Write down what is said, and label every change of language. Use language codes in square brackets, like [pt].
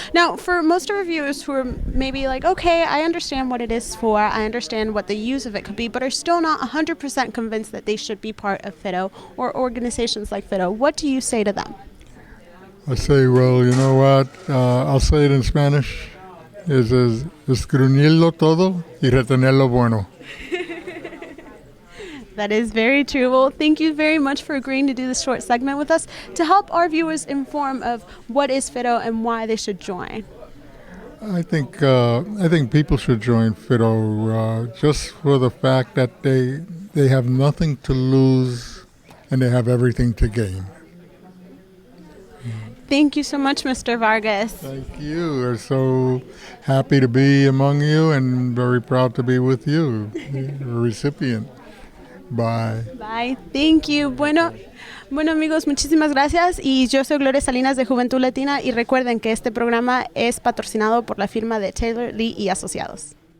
[en] Now, for most of our viewers who are maybe like, okay, I understand what it is for, I understand what the use of it could be, but are still not 100% convinced that they should be part of FITO or organizations like FITO, what do you say to them? I say, well, you know what? I'll say it in Spanish. [es] es escribirlo todo y retener lo bueno. [en] That is very true. Well, thank you very much for agreeing to do this short segment with us to help our viewers inform of what is FITO and why they should join. I think people should join FITO just for the fact that they have nothing to lose and they have everything to gain. Thank you so much, Mr. Vargas. Thank you. We're so happy to be among you and very proud to be with you, the recipient. Bye. Bye. Thank you. [es] Bueno, amigos, muchísimas gracias. Y yo soy Gloria Salinas de Juventud Latina y recuerden que este programa es patrocinado por la firma de Taylor, Lee y Asociados.